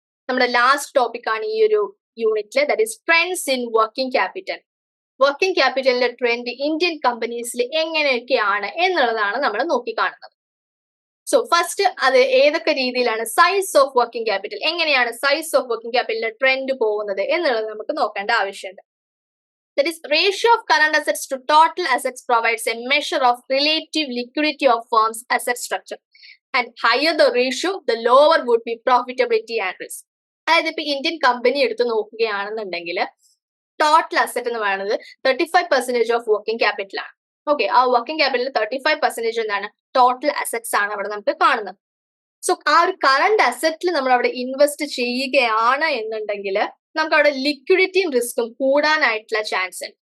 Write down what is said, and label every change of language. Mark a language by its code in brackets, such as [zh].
[ml] നമ്മുടെ last topic ആണ് ഈ ഒരു യൂണിറ്റില്, [en] That is trends in working capital. [ml] Working ക്യാപിറ്റലിന്റെ trend Indian കമ്പനീസിൽ എങ്ങനെയൊക്കെയാണ് എന്നുള്ളതാണ് നമ്മൾ നോക്കിക്കാണുന്നത്. സോ ഫസ്റ്റ് അത് ഏതൊക്കെ രീതിയിലാണ് സൈസ് ഓഫ് വർക്കിംഗ് ക്യാപിറ്റൽ, എങ്ങനെയാണ് സൈസ് ഓഫ് വർക്കിംഗ് ക്യാപിറ്റലിന്റെ ട്രെൻഡ് പോകുന്നത് എന്നുള്ളത് നമുക്ക് നോക്കേണ്ട ആവശ്യമുണ്ട്. [en] That is, ratio of current assets to total assets provides a measure of relative liquidity of firms' asset structure. And higher the ratio, the lower would be profitability and risk. [ml] അതായത് ഇപ്പൊ Indian company എടുത്ത് നോക്കുകയാണെന്നുണ്ടെങ്കിൽ total asset എന്ന് പറയുന്നത് 35% of working capital ആണ്. Okay, ആ working capital 35% എന്താണ്, total assets ആണ് അവിടെ നമുക്ക് കാണുന്നത്. സോ ആ ഒരു കറണ്ട് അസറ്റിൽ നമ്മൾ അവിടെ ഇൻവെസ്റ്റ് ചെയ്യുകയാണ് എന്നുണ്ടെങ്കിൽ നമുക്ക് അവിടെ ലിക്വിഡിറ്റിയും റിസ്ക്കും കൂടാനായിട്ടുള്ള ചാൻസ് ഉണ്ട്.